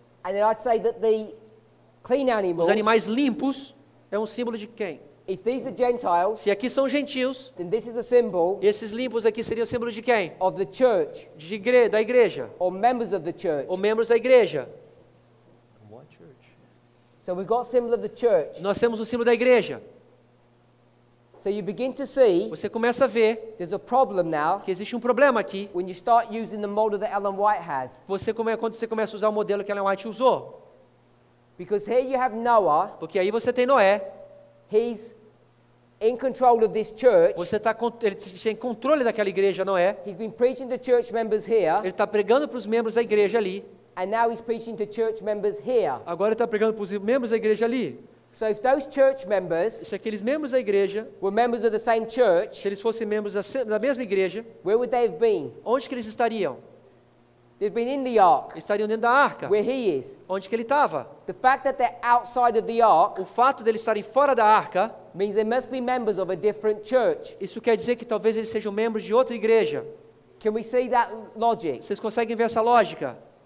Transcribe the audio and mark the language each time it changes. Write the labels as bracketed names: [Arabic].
[English] And then I'd say that the clean animals, [Portuguese] Os animais limpos é um símbolo de quem? [English] if these are Gentiles, [Portuguese] Se aqui são gentios, [English] then this is a symbol [Portuguese] esses limpos aqui seriam símbolo de quem? [English] of the church [Portuguese] Da igreja. [English] or members of the church. [Portuguese] Ou membros da igreja. [English] So we've got symbol of the church. [Portuguese] Nós temos o símbolo da igreja. [English] So you begin to see [Portuguese] Você começa a ver [English] there's a problem now [Portuguese] que existe um problema aqui. [English] when you start using the model that Ellen White has. [Portuguese] Quando você começa a usar o modelo que Ellen White usou. [English] Because here you have Noah, [Portuguese] Porque aí você tem Noé. [English] he's in control of this church. [Portuguese] Ele tem controle daquela igreja, Noé. [English] He's been preaching to church members here, [Portuguese] Ele está pregando para os membros da igreja ali. [English] and now he's preaching to church members here. [Portuguese] Agora ele está pregando para os membros da igreja ali. [English] So if those church members [Portuguese] Se aqueles membros da igreja, [English] were members of the same [Portuguese] se [English] church, [Portuguese] eles fossem membros da mesma igreja, [English] where would they have been? [Portuguese] onde que eles estariam? [English] They've been in the ark, [Portuguese] Estariam dentro da arca. [English] where he is. [Portuguese] Onde que ele estava? [English] The fact that they're outside of the ark [Portuguese] O fato deles estarem fora da arca, [English] means they must be members of a different church. [Portuguese] isso quer dizer que talvez eles sejam membros de outra igreja. [English] Can we see that logic? [Portuguese] Vocês conseguem ver essa lógica?